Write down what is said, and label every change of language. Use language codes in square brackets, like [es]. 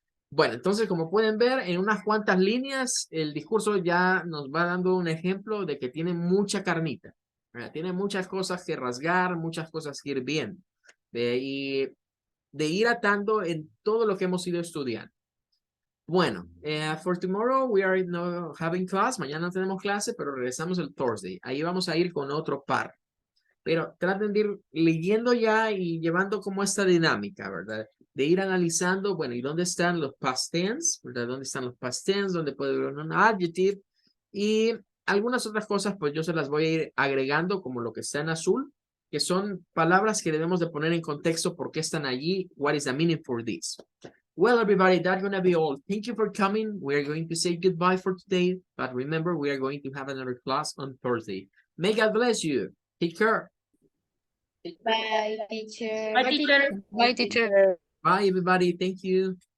[es] Bueno, entonces, como pueden ver, en unas cuantas líneas, el discurso ya nos va dando un ejemplo de que tiene mucha carnita, ¿verdad? Tiene muchas cosas que rasgar, muchas cosas que ir viendo, y de ir atando en todo lo que hemos ido estudiando. [en] Bueno, for tomorrow we are not having class. [es] Mañana no tenemos clase, pero regresamos el Thursday. Ahí vamos a ir con otro par. Pero traten de ir leyendo ya y llevando como esta dinámica, ¿verdad? De ir analizando, bueno, ¿y dónde están los past tense? ¿Verdad? ¿Dónde están los past tense? ¿Dónde puede haber un adjective? Y algunas otras cosas, pues yo se las voy a ir agregando como lo que está en azul, que son palabras que debemos de poner en contexto, por qué están allí, [en] what is the meaning for this. Well, everybody, that's going to be all. Thank you for coming. We are going to say goodbye for today, but remember, we are going to have another class on Thursday. May God bless you. Take care. Bye, teacher. Bye, teacher. Bye, teacher. Bye, everybody. Thank you.